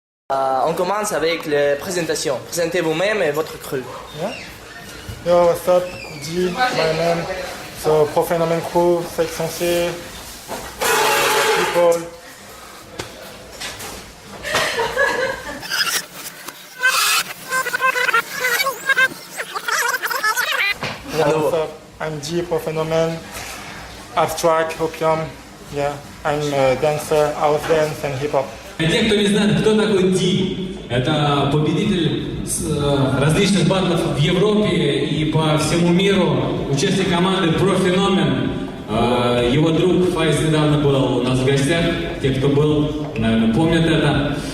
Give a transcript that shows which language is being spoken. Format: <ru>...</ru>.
<fr>On commence avec la présentation. Présentez vous-même et votre crew.</fr> <en>Yeah. Yo, what's up? G, my name. So, Profenomen Crew, Section C, people. Yo, what's up? I'm G, Profenomen, Abstract, Opium. Yeah, I'm a dancer, house dance and hip hop.</en> <ru>Для тех, кто не знает, кто такой Ди, это победитель различных батлов в Европе и по всему миру, участник команды Profenomen. Его друг Файз недавно был у нас в гостях, те, кто был, наверное, помнят это.</ru>